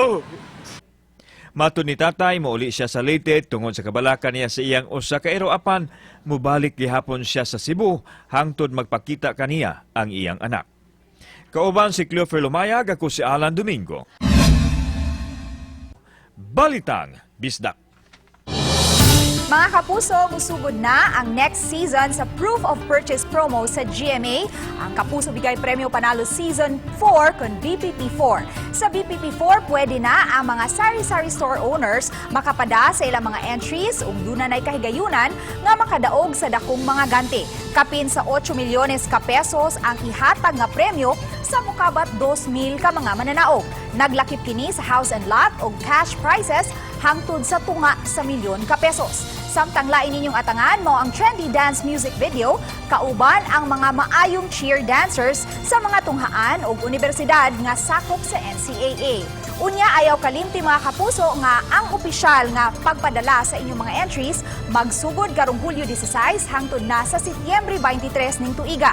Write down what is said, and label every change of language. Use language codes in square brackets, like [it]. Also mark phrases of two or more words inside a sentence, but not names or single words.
[ceb] Matun ni Tatay, mauli siya sa Leyte tungod sa kabalakan niya sa iyang usa ka ero apan mubalik gihapon siya sa Cebu hangtod magpakita kaniya ang iyang anak. Kauban si Cleofer Lumayag, ako si Alan Domingo. Balitang Bisdak. Mga kapuso, musugod na ang [en] next season [ceb] sa Proof of Purchase promo sa GMA. Ang Kapuso Bigay Premyo Panalo Season 4 kon BPP4. Sa BPP4, pwede na ang mga sari-sari [en] store owners [ceb] makapada sa ilang mga entries ug dunay kahigayunan nga makadaog sa dakong mga ganti. Kapin sa 8 milyones ka pesos ang ihatag nga premyo sa mukabat 2,000 ka mga mananaog. Naglakip kini sa [en] house and lot [ceb] ug [en] cash prizes [ceb] hangtod sa tunga sa milyon ka pesos. Samtang lain ninyong atangan mo ang [en] trendy dance music video, [ceb] kauban ang mga maayong [en] cheer dancers [ceb] sa mga tunghaan o universidad nga sakop sa NCAA. Unya ayaw kalimti mga kapuso nga ang opisyal nga pagpadala sa inyong mga entries magsugod karong Hulyo 16 hangtod na sa Setyembre 23 ning tuiga.